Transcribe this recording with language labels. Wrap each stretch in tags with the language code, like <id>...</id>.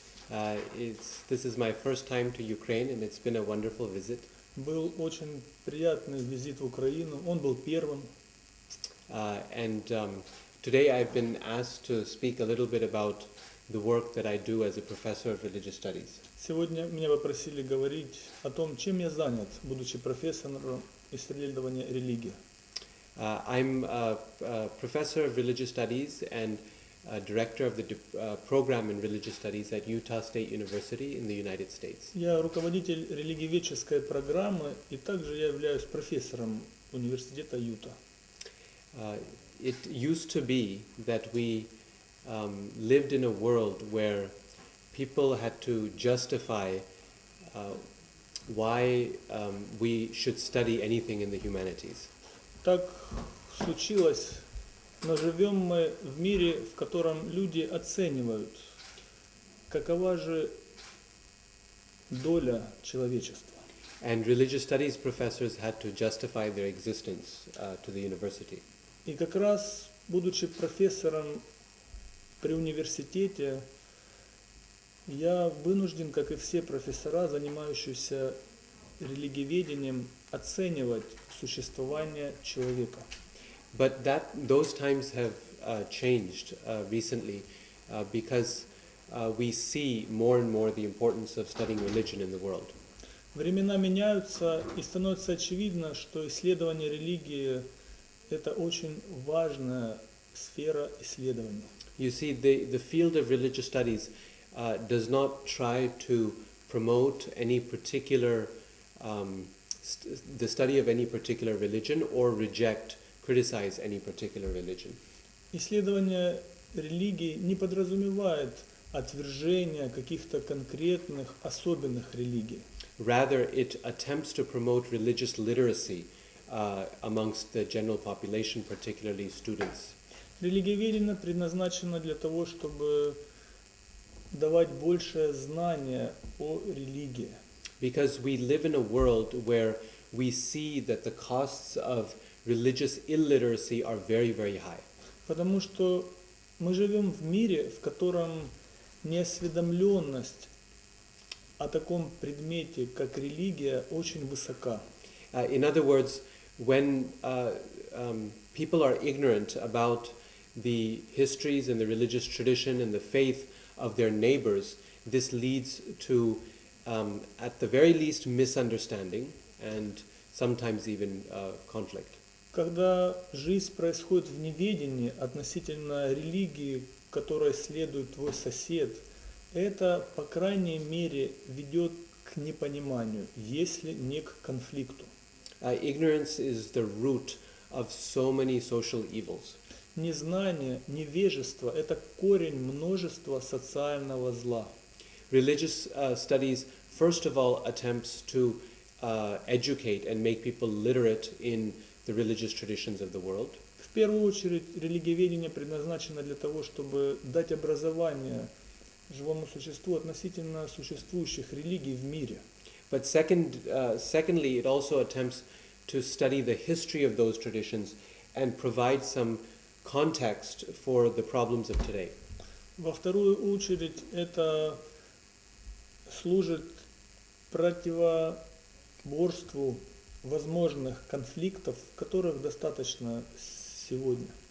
<en>This is my first time to Ukraine, and it's been a wonderful visit.</en> <ru>Был очень приятный визит в Украину. Он был первым.</ru> <en>Today I've been asked to speak a little bit about the work that I do as a professor of religious studies.</en> <ru>Сегодня меня попросили говорить о том, чем я занят, будучи профессором исследования религии.</ru> <en>I'm a professor of religious studies and director of the program in religious studies at Utah State University in the United States.</en> <ru>Я руководитель религиоведческой программы и также я являюсь профессором университета Юта.</ru> <en>It used to be that we lived in a world where people had to justify why we should study anything in the humanities.</en> <ru>Так случилось, но живем мы в мире, в котором люди оценивают, какова же доля человечества.</ru> <en>And religious studies professors had to justify their existence to the university.</en> <ru>И как раз, будучи профессором при университете, я вынужден, как и все профессора, занимающиеся религиоведением, оценивать существование человека.</ru> <en>But those times have changed recently because we see more and more the importance of studying religion in the world.</en> <ru>Времена меняются, и становится очевидно, что исследование религии – это очень важная сфера исследований.</ru> <en>You see, the field of religious studies does not try to promote any particular the study of any particular religion or criticize any particular religion.</en> <ru>Исследование религии не подразумевает отвержение каких-то конкретных особенных религий.</ru> <en>Rather, it attempts to promote religious literacy amongst the general population, particularly students.</en> <ru>Религиоведение предназначено для того, чтобы давать большее знание о религии.</ru> <en>Because we live in a world where we see that the costs of religious illiteracy are very, very high.</en> <ru>Потому что мы живем в мире, в котором неосведомленность о таком предмете, как религия, очень высока.</ru> <en>In other words, when people are ignorant about the histories and the religious tradition and the faith of their neighbors, this leads to at the very least misunderstanding and sometimes even conflict.</en> <ru>Когда жизнь происходит в неведении относительно религии, которой следует твой сосед, это, по крайней мере, ведет к непониманию, если не к конфликту.</ru> <en>Ignorance is the root of so many social evils.</en> <ru>Незнание, невежество – это корень множества социального зла.</ru> <en>Religious studies, first of all, attempts to educate and make people literate in the religious traditions of the world.</en> <ru>В первую очередь, религиоведение предназначено для того, чтобы дать образование живому существу относительно существующих религий в мире.</ru> <en>But secondly, it also attempts to study the history of those traditions and provide some context for the problems of today.</en> <ru>Во вторую очередь, это служит противоборству возможных конфликтов, которых достаточно сегодня.</ru>